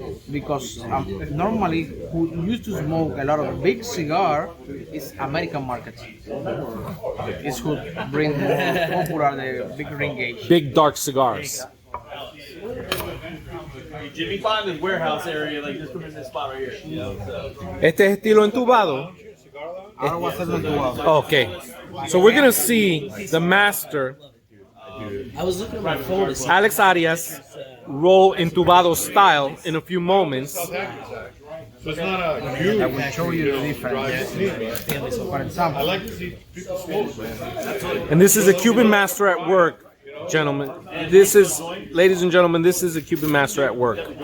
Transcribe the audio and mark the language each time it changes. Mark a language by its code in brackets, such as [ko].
[en] Because normally, who used to smoke a lot of big cigar is American market. It's who bring popular the big ring gauge. Big dark cigars. Jimmy Fonda's warehouse area, like just come in this spot right here. [es] Este es estilo entubado. Ahora voy a hacerlo entubado. [en] Okay, so we're gonna see the master, I was looking at my phone. Alex Arias, roll entubado style in a few moments. So it's not a huge. I will show you the difference. For example, I like to see people smoke, man. And this is a Cuban master at work, gentlemen. Ladies and gentlemen, this is a Cuban master at work.